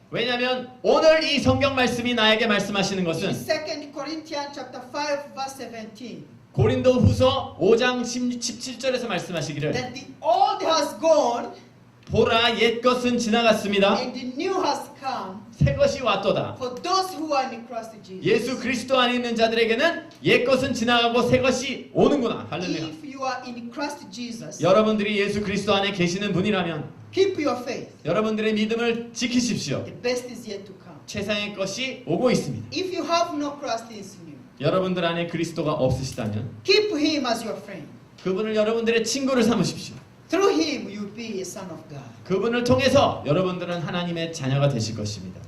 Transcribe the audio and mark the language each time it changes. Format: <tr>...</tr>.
<ko>왜냐하면 오늘 이 성경 말씀이 나에게 말씀하시는 것은</ko> <en>2 Corinthians chapter 5 verse 17.</en> <ko>고린도 후서 5장 17절에서 말씀하시기를</ko> <en>That the old has gone</en> <ko>보라 옛 것은 지나갔습니다.</ko> <en>and the new has come</en> <ko>새 것이 왔도다.</ko> <en>for those who are in Christ Jesus.</en> <ko>예수 그리스도 안에 있는 자들에게는 옛 것은 지나가고 새 것이 오는구나. 할렐루야.</ko> <en>If you are in Christ Jesus,</en> <ko>여러분들이 예수 그리스도 안에 계시는 분이라면</ko> <en>keep your faith.</en> <ko>여러분들의 믿음을 지키십시오.</ko> <en>The best is yet to come.</en> <ko>최상의 것이 오고 있습니다.</ko> <en>If you have no Christ in you,</en> <ko>여러분들 안에 그리스도가 없으시다면</ko> <en>keep Him as your friend.</en> <ko>그분을 여러분들의 친구를 삼으십시오.</ko> <en>Through Him, you'll be a son of God.</en> <ko>그분을 통해서 여러분들은 하나님의 자녀가 되실 것입니다.</ko>